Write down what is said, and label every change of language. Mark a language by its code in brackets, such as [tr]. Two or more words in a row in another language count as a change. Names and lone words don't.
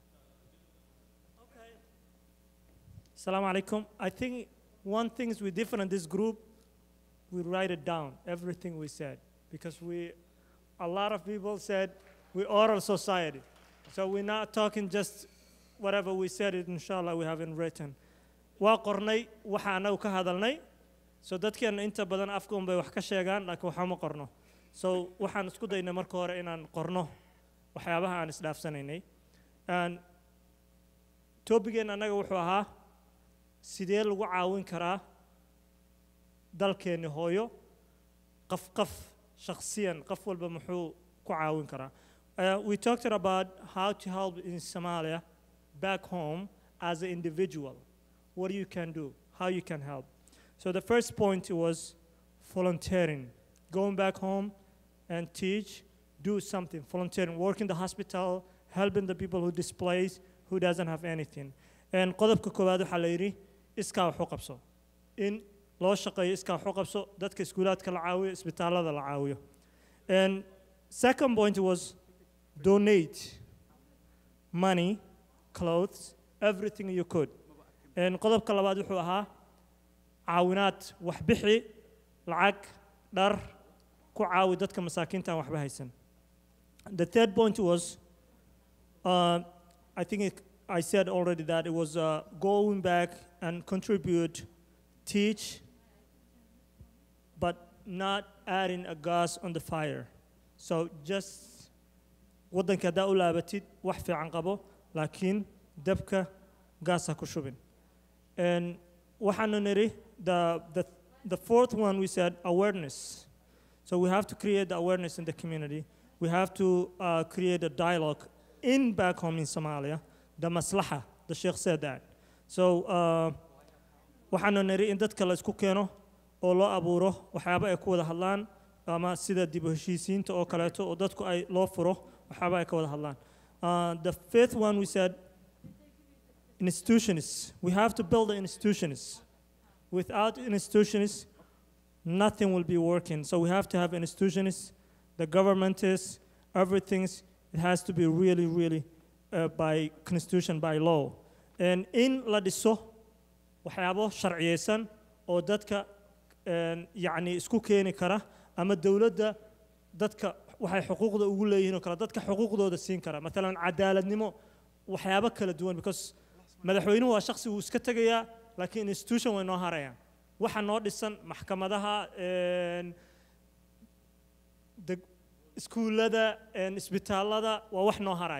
[en] Okay. [ar] السلام عليكم. [en] I think one thing is we different in this group, we write it down, everything we said. Because a lot of people said we're oral society. So we're not talking just whatever we said it, inshallah, we haven't written. [so] Waa qornay waxa anagu ka hadalnay. So dadkeena inta badan afka un bay wax ka sheegaan laakiin waxa ma qorno. So waxaan isku daynay marka hore inaan qorno waxyaabaha aan isdhaafsanaynay. And topigeena anaga wuxuu ahaa sidee lagu caawin karaa dalkeena hooyo qaf shakhsiyan qof walba muxuu ku caawin karaa. [en] We talked about how to help in Somalia back home as an individual. What you can do, how you can help. So the first point was volunteering. Going back home and teach, do something, volunteering, work in the hospital, helping the people who displaced, who doesn't have anything. [so] And qodobka koowaad waxa la yiri iskaa wax u qabso. In loo shaqeeyo iskaa wax u qabso, dadka iskuulaadka la caawiyo, isbitaalada la caawiyo. [en] And second point was donate money, clothes, everything you could. [so] And qodobka labaad wuxuu ahaa caawinaad wax bixi lacag dhar ku caawi dadka masaakiinta aan waxba haysan. [en] The third point was I think I said already that it was going back and contribute, teach, but not adding a gas on the fire. So just [so] wadanka hadaa u laabatid wax fiican qabo laakiin dabka gaasa ku shubin. [en] And the fourth one we said awareness. So we have to create the awareness in the community. We have to create a dialogue in back home in Somalia. The maslaha, the Sheikh said that. [so] So waxaanu niri in dadka la isku keeno oo loo abuuro waxyaabo ay ku wada hadlaan ama sida dib u heshiisiinta oo kaleeto oo dadku ay loo furo waxyaabo ay ka wada hadlaan. [en] The fifth one we said institutions. We have to build the institutions. Without institutions, nothing will be working. So we have to have institutions, the government is, everything, it has to be really, really by constitution, by law. [so] And in la dhiso waxyaabo sharciyeysan oo dadka yani isku keeni kara ama dawladda dadka waxay xuquuqda ugu leeyihiin oo kala dadka xuquuqdooda siin kara. Maalan cadaaladnimo waxyaabo kala duwan because madaxweynuhu waa shakhsi uu iska tagayaa laakiin institution way noo harayaan waxa noo dhisan maxkamadaha iskuulada isbitaalada waa wax noo haraya.